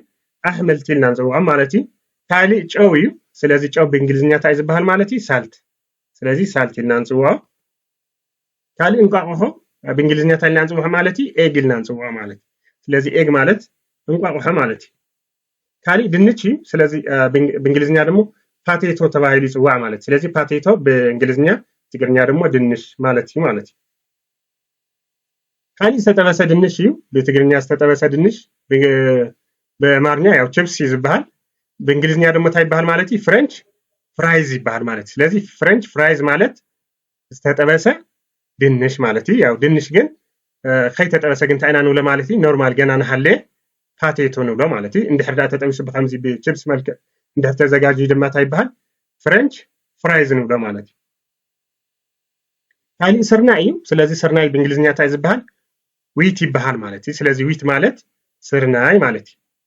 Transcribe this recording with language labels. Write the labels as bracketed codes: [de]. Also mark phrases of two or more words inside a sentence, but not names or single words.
[ti] ኣሕምልቲ ኢልና ንፅውዖም ማለት እዩ ካልእ ጨው እዩ ስለዚ ጨው ብእንግሊዝኛ እንታይ ዝበሃል ማለት እዩ ሳልት ስለዚ ሳልት ኢልና ንፅውዖ ካልእ እንቋቑሖ ብእንግሊዝኛ እንታይ ኢልና ንፅውዖ ማለት እዩ ኤግ ኢልና ንፅውዖ ማለት እዩ ስለዚ ኤግ ማለት እንቋቑሖ ማለት እዩ ካልእ ድንች እዩ ስለዚ ብእንግሊዝኛ ደግሞ ፓቴቶ ተባሂሉ ይፅዋዕ ማለት ስለዚ ፓቴቶ በእንግሊዝኛ ትግርኛ ደግሞ ድንሽ ማለት እዩ ማለት እዩ ካልእ ዝተጠበሰ ድንሽ እዩ በትግርኛ ዝተጠበሰ ድንሽ በአማርኛ ያው ቺፕስ ይዝባሃል በእንግሊዝኛ ደግሞ እንታይ ይባሃል ማለት እዩ [en] French fries [ti] ይባሃል ማለት ስለዚ [en] French fries [ti] ማለት ዝተጠበሰ ድንሽ ማለት እዩ ያው ድንሽ ግን ከይተጠበሰ ግን እንታይ ኢና ንብሎ ማለት እዩ ኖርማል ገና ንሃለየ ፓቴቶ ንብሎ ማለት እዩ እንድሕር ዳ ተጠቢሱ ብከምዚ ብቺፕስ መልክዕ እንድሕር ተዘጋጅዩ ድማ እንታይ ይባሃል [en] French fries [ti] ንብሎ ማለት እዩ ካልእ ስርናይ እዩ ስለዚ ስርናይ ብእንግሊዝኛ እንታይ ዝበሃል ዊት ይባሃል ማለት እዩ ስለዚ ዊት ማለት ስርናይ ማለት እዩ